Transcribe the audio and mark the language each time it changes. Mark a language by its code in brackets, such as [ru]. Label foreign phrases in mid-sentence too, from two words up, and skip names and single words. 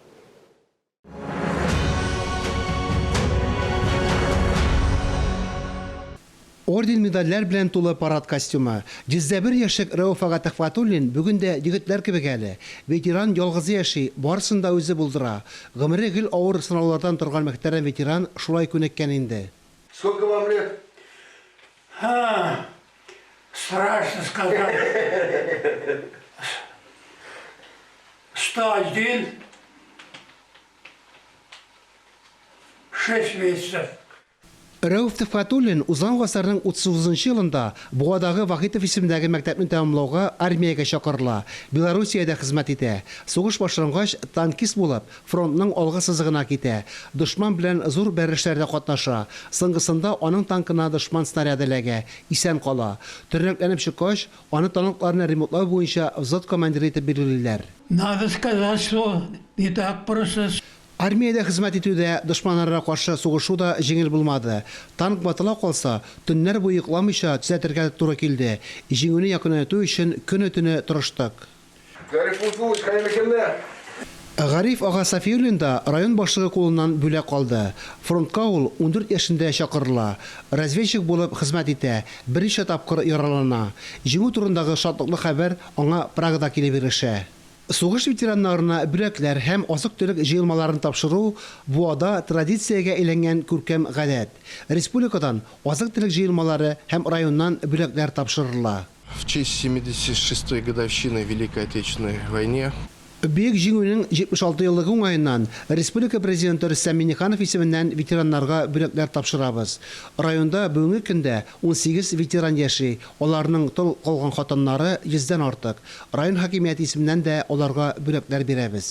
[tt] Орден медальләр белән тулы парад костюмы. 101 яшьлек Рәүф Төхфәтуллин бүген дә егетләр кебек әле. Ветеран ялгыз яши, барысын да үзе булдыра. Гомере гел авыр сынаулардан торган мөхтәрәм ветеран шулай күнеккән инде. [ru] Сколько вам лет? Страшно сказать. 101, 6 месяцев. [tt] Рәүф Төхфәтуллин узган гасырның 39 елында Буадагы Вахитов исемендәге мәктәпне тәмамлауга армиягә чакырыла. Белоруссиядә хезмәт итә. Сугыш башлангач танкист булып, фронтның алгы сызыгына китә. Дошман белән зур бәрелешләрдә катнаша. Соңгысында аның танкына дошман снаряды эләгә, исән кала. Төрнәкләнеп чыккач, аны танкларны ремонтлау буенча взвод командиры итеп биреләр. [ru] Надо сказать, что не так просто. [tt] Армиядә хезмәт итүдә дошманнарга каршы сугышу да җиңел булмады. Танк батыла калса, төннәр буе йокламыйча төзәтергә туры килде. Җиңүне якынайту өчен көне-төне тырыштык. Гариф ага Сафиуллин да район башлыгы кулыннан бүләк калды. Фронтка ул 14 яшендә чакырыла. Разведчик булып хезмәт итә, берничә тапкыр яралана. Җиңү турындагы шатлыклы хәбәр аңа Прагада килеп ирешә. Сугыш ветераннарына бүләкләр һәм азык-төлек җыелмаларын тапшыру Буада традициягә әйләнгән күркәм гадәт. Республикадан азык-төлек җыелмалары һәм районнан бүләкләр тапшырыла. [ru] В честь 76-й годовщины Великой Отечественной войне [tt] Бейек җиңүнең 76 еллыгы уңаеннан Республика президенты Рөстәм Миңнеханов исеменнән ветераннарга бүләкләр тапшырабыз. Районда бүгенге көндә 18 ветеран яши, аларның тол калган хатыннары 100дән артык. Район хакимияте исеменнән дә аларга бүләкләр бирәбез.